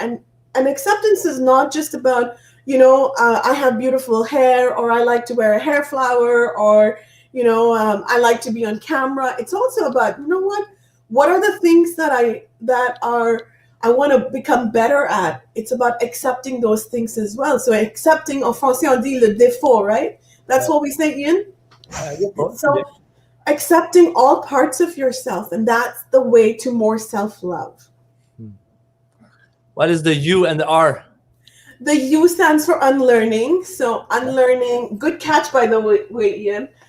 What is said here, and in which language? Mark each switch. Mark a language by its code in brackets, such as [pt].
[en] And acceptance is not just about, I have beautiful hair, or I like to wear a hair flower, or I like to be on camera. It's also about, what are the things that I want to become better at? It's about accepting those things as well. So accepting, [fr] en français on dit le défaut, [en] right? That's what we say, Ian? So accepting all parts of yourself, and that's the way to more self-love. What is the U and the R? The U stands for unlearning. So unlearning, good catch, by the way, Ian.